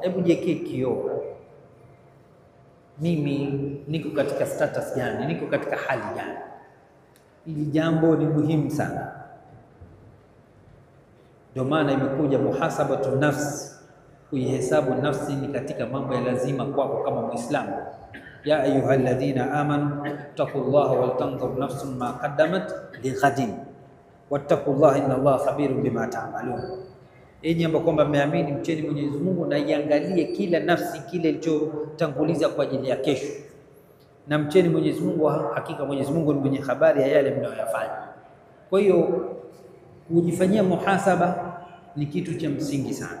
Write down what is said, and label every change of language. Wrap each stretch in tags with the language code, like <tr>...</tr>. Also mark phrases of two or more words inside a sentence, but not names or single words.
<sw>Hebu jiwekee kioo, mimi niko katika status gani, niko katika hali gani? Hili jambo ni muhimu sana, ndio maana imekuja</sw> <ar>محاسبة النفس.</ar> <sw>Kuihesabu nafsi ni katika mambo ya lazima kwako kama Muislamu.</sw> <ar>يا أيها الذين آمنوا اتقوا الله ولتنظر نفس ما قدمت لغد واتقوا الله إن الله خبير بما تعملون.</ar> <sw>Enyi ambao kwamba mmeamini, mcheni Mwenyezi Mungu na iangalie kila nafsi kile ilichotanguliza kwa ajili ya kesho, na mcheni Mwenyezi Mungu, hakika Mwenyezi Mungu ni mwenye habari ya yale mnayoyafanya. Kwa hiyo kujifanyia muhasaba ni kitu cha msingi sana.</sw>